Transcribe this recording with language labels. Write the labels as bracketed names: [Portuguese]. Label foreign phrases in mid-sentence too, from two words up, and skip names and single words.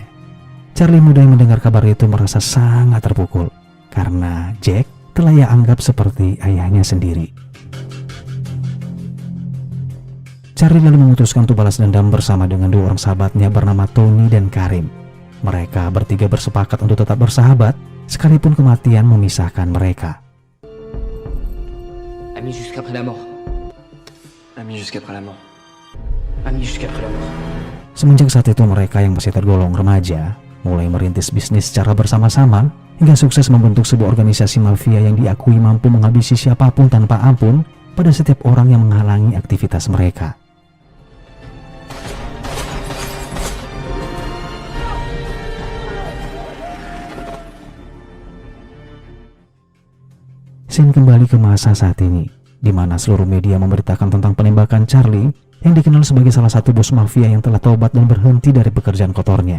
[Indonesian] Charlie muda yang mendengar kabar itu merasa sangat terpukul karena Jack telah ia anggap seperti ayahnya sendiri. Charlie lalu memutuskan untuk balas dendam bersama dengan dua orang sahabatnya bernama Tony dan Karim. Mereka bertiga bersepakat untuk tetap bersahabat sekalipun kematian memisahkan mereka. [French] Amis jusqu'après la mort. Amis jusqu'après la mort. Amis jusqu'après la mort. [Indonesian] Semenjak saat itu mereka yang masih tergolong remaja mulai merintis bisnis secara bersama-sama hingga sukses membentuk sebuah organisasi mafia yang diakui mampu menghabisi siapapun tanpa ampun pada setiap orang yang menghalangi aktivitas mereka. Scene kembali ke masa saat ini, di mana seluruh media memberitakan tentang penembakan Charlie yang dikenal sebagai salah satu bos mafia yang telah tobat dan berhenti dari pekerjaan kotornya.